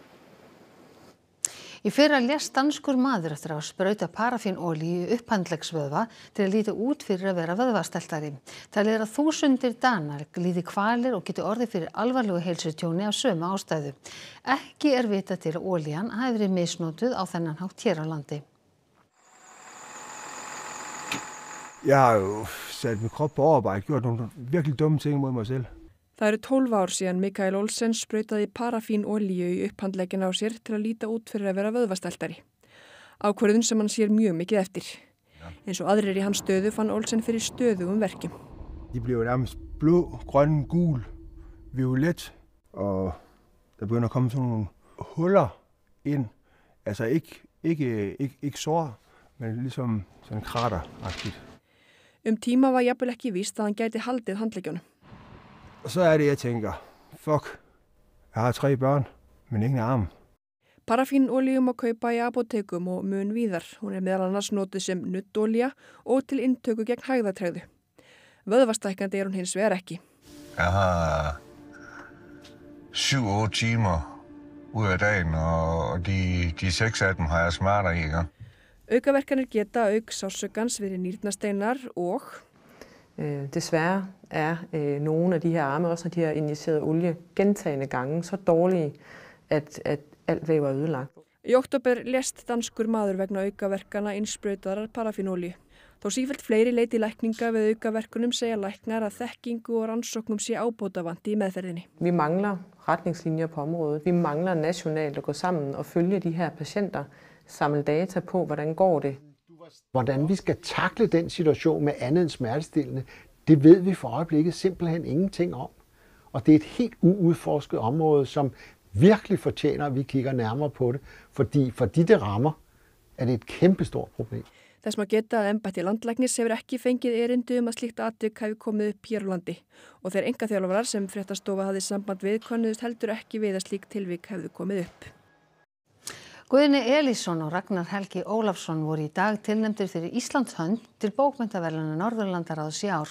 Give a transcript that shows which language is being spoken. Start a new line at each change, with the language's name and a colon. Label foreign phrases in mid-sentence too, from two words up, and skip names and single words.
Icelandic: Í fyrra lést danskur maður eftir að sprauta parafínolíu í upphandleggsvöðva til að líta út fyrir að vera vöðvasteltari. Talið að þúsundir Danar líði kvalir og geti orðið fyrir alvarlegu heilsutjóni af sömu ástæðu. Ekki vitað til að olían hafi verið misnotuð á þennan hátt hér á landi.
Danish: Jeg har jo sat min krop på overarbejde, gjort nogle virkelig dumme ting mod mig selv.
Icelandic: Það eru 12 ár síðan Mikael Olsen sprautaði parafínolíu í upphandleggina á sér til að líta út fyrir að vera vöðvasteltari. Ákvörðun sem hann sér mjög mikið eftir. Eins og aðrir í hans stöðu fann Olsen fyrir stöðugum verkjum.
Danish: De blev nærmest blå, grøn, gul, violet, og der begynder at komme sådan nogle huller ind. Altså ikke sår, men ligesom sådan krateragtigt.
Icelandic: Tíma var jafnvel ekki víst að hann gæti haldið handleggjunum.
Danish: Og så det, jeg tænker, fuck, jeg har 3 børn, men ingen arm.
Icelandic: Parafínolíu má kaupa í apótekum og mun víðar. Hún meðal annars notuð sem nuddolía og til inntöku gegn hægðatregðu. Vöðvastækkandi hún hins vegar ekki.
Danish: Jeg har 7-8 timer ud af dagen, og de 6 af dem har jeg smerter i. Ja.
Icelandic: Aukaverkanir geta auk sársaukans verið nýrnasteinar og
Danish: desværre nogle af de her arme, også når de har injiceret olie gentagne gange, så dårlige, at alt væv er ødelagt.
Icelandic: Í október lést danskur maður vegna aukaverkana innsprautaðrar parafínolíu. Þó sífellt fleiri leiti lækninga við aukaverkunum segja læknar að þekkingu og rannsóknum sé ábótavant í meðferðinni.
Danish: Vi mangler retningslinjer på området. Vi mangler nationalt at gå sammen og følge de her patienter, samle data på, hvordan går det. Hvordan vi skal takle den situation med andet end smertestillende, det ved vi for øjeblikket simpelthen ingenting om. Og det er et helt uudforsket område, som virkelig fortjener, at vi kigger nærmere på det, fordi for de rammer, er det et kæmpestort problem.
Icelandic: Þess má geta að embætti landlæknis hefur ekki fengið erindi að slíkt atvik hafi komið upp hér á landi og þeir einkaþjálfarar sem Fréttastofa hafði samband við könnuðust heldur ekki við að slík tilvik hefðu komið upp. Guðni Elísson og Ragnar Helgi Ólafsson voru í dag tilnefndir fyrir Íslands hönd til bókmenntaverðlauna Norðurlandaráðs í ár.